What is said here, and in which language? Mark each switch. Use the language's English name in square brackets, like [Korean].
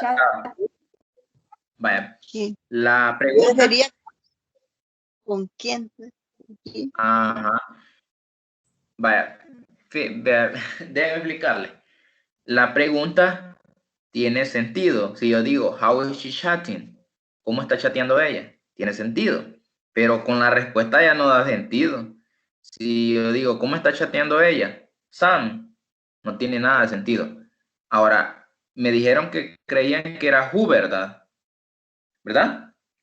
[English] chatting? [Spanish] Vaya. ¿Quién? La pregunta. Sería ¿con quién? ¿Quién? Ajá. Vaya. Déjenme explicarle. La pregunta tiene sentido. [English] Si yo digo, how is she chatting? [Spanish] ¿Cómo está chateando ella? Tiene sentido. Pero con la respuesta ya no da sentido. Si yo digo, ¿cómo está chateando ella? Sam. No tiene nada de sentido. Ahora, me dijeron que creían que era who, ¿verdad? ¿Verdad?